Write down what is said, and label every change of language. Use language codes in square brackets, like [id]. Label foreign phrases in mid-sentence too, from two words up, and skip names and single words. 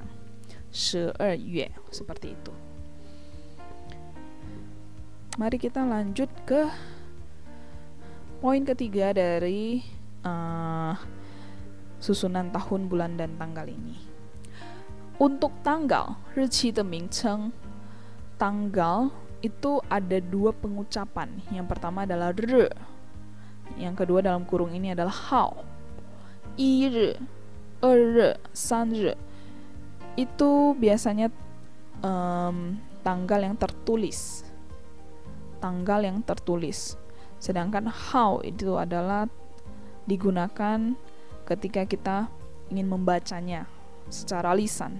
[id] 12 月, seperti itu. Mari kita lanjut ke poin ketiga dari susunan tahun, bulan, dan tanggal ini. Untuk tanggal, [zh] 日期的名称, [id] tanggal itu ada dua pengucapan. Yang pertama adalah 日, yang kedua dalam kurung ini adalah 号. [zh] 1日, 2日, 3日. [id] Itu biasanya tanggal yang tertulis. Tanggal yang tertulis. Sedangkan 号 itu adalah digunakan ketika kita ingin membacanya secara lisan.